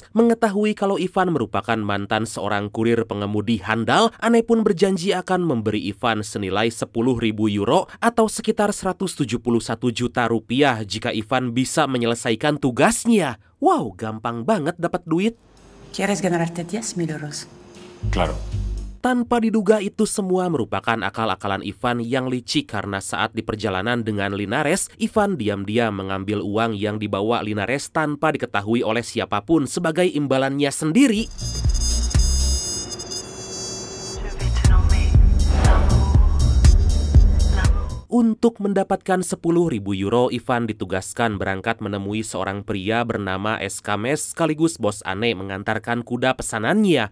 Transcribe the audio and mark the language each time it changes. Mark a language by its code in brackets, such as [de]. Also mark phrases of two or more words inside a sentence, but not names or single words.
[id] Mengetahui kalau Ivan merupakan mantan seorang kurir pengemudi handal, Ane pun berjanji akan memberi Ivan senilai 10.000 euro atau sekitar 171 juta rupiah jika Ivan bisa menyelesaikan tugasnya. Wow, gampang banget dapat duit. [es] ¿Quieres ganarte 10.000 euros? Claro. [id] Tanpa diduga itu semua merupakan akal-akalan Ivan yang licik karena saat di perjalanan dengan Linares, Ivan diam-diam mengambil uang yang dibawa Linares tanpa diketahui oleh siapapun sebagai imbalannya sendiri. Untuk mendapatkan 10.000 euro, Ivan ditugaskan berangkat menemui seorang pria bernama Eskames sekaligus bos Ane mengantarkan kuda pesanannya.